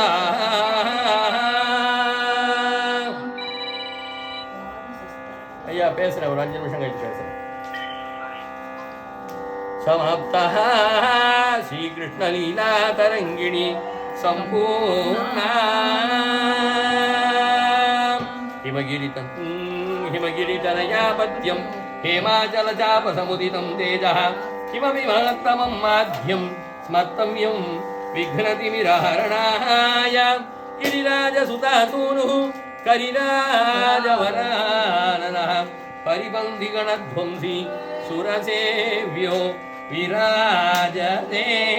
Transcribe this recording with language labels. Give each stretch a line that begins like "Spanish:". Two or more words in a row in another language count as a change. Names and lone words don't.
Tamil: ஐயா பேசுறேன், ஒரு 5 நிமிஷம் கழிச்சு பேசுறேன்.
Sanskrit: समाप्तः श्रीकृष्ण लीला तरङ्गिणी सम्पूर्णा हिमगिरितनयापत्यं हेमाचलचापसमुदितं तेजः किमपि महत्तमं माध्यं स्मर्तव्यं विघ्नतिमिरहरणाय गिरिराजसुतासूनुः करिराजवराननः परिबन्धिगणध्वंसी सुरसेव्यो विराजते.